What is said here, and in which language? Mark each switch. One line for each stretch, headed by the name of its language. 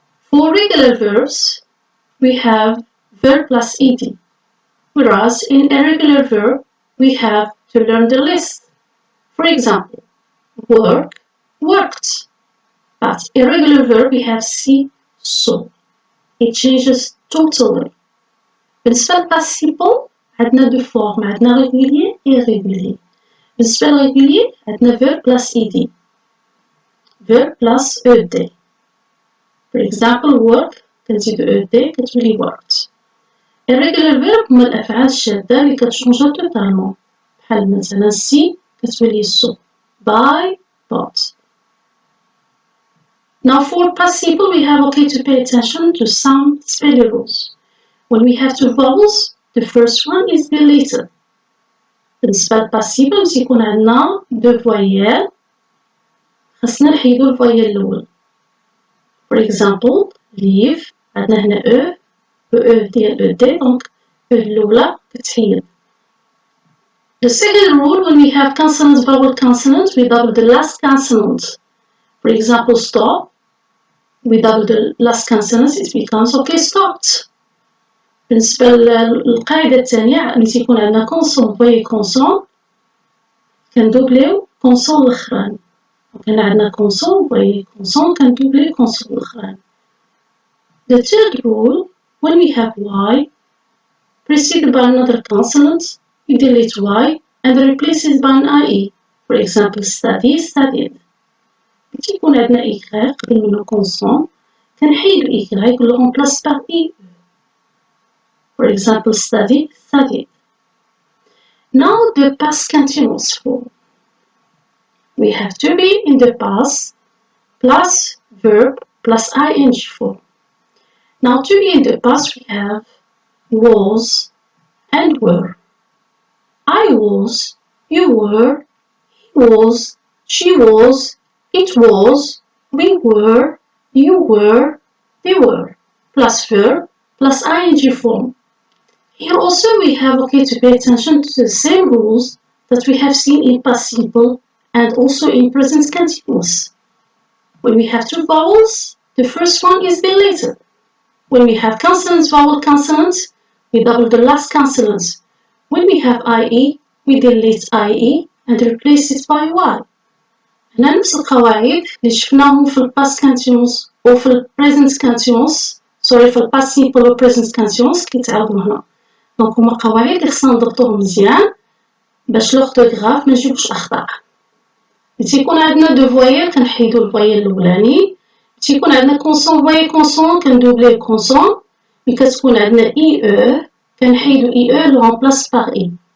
English: For regular verbs, we have verb plus ed, whereas in irregular verb, we have to learn the list. For example, work, worked. But irregular verb, we have see, saw. It changes totally.
Arabic: بالنسبة للباس سيمبل عندنا دو فورم، عندنا ريغوليي و irrégulier. بالنسبة للريغوليي عندنا
English: verb plus ed، verb plus ed. For example work
Arabic: كنزيدو
English: ed
Arabic: كتولي
English: worked.
Arabic: irregular verb هما الأفعال الشاذة اللي كتشونجا توتالمون، بحال مثلا see كتولي saw، buy bought.
English: Now for past simple we have to pay attention to some spelling rules. When we have two vowels, the first one is deleted.
Arabic: بالنسبة للباس سيمبل باش يكون عندنا دو فوايال خاصنا نحيدو الفوايال الأول.
English: For example, leave
Arabic: عندنا هنا او ديال او دي دونك او الأولى كتحيد.
English: The second rule, when we have consonant vowel consonant, we double the last consonant. For example, stop, we double the last consonant, it becomes stopped.
Arabic: بالنسبة للقاعدة الثانية ملي تيكون عندنا كونسون فوايي كونسون كندوبليو كونسون الأخراني. كان عندنا كونسون فوايي كونسون كندوبليو كونسون الأخراني.
English: The third rule, when we have y preceded by another consonant, we delete y and replace it by an ie. For example, study, studied.
Arabic: ملي تيكون عندنا y قبل منو كونسون كنحيدو y و لو
French: remplace par ie.
English: For example, study, studied. Now the past continuous form. We have to be in the past plus verb plus ing form. Now to be in the past we have was and were. I was, you were, he was, she was, it was, we were, you were, they were. Plus verb plus ing form. Here also we have to pay attention to the same rules that we have seen in past simple and also in present continuous. When we have two vowels, the first one is deleted. When we have consonants, vowel consonants, we double the last consonants. When we have ie, we delete ie and replace it by y.
Arabic: هنا نفس القواعد اللي شفناهم في الباست كونتينوس أو في البريزنت كونتينوس، في الباست سيمبل و present كونتينوس كيتعاودو هنا. دونك هما قواعد اللي خصنا نضبطوهم مزيان باش لورتوغراف منجيبوش أخطاء. تيكون عندنا دو فوايال كنحيدو الفوايال الأولاني، تيكون عندنا كونسون فوايال كونسون كندوبليو كونسون، ملي كتكون عندنا اي كنحيدو اي لو رومبلاس باغ اي.